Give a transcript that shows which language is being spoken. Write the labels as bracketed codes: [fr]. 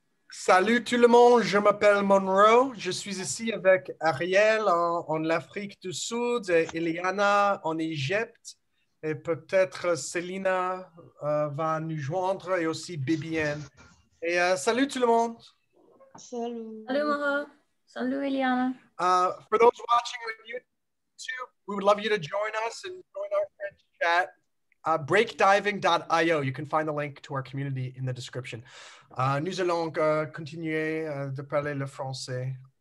[fr] Salut tout le monde, je m'appelle Monroe. Je suis ici avec Ariel en Afrique du Sud, et Eliana en Égypte, et peut-être Selina va nous joindre et aussi Bibiane. Salut tout le monde. Salut. Salut Mara. Salut Eliana. [en] For those watching on YouTube, we would love you to join us and join our French chat. Breakdiving.io. You can find the link to our community in the description. [fr] Nous allons continuer de parler le français.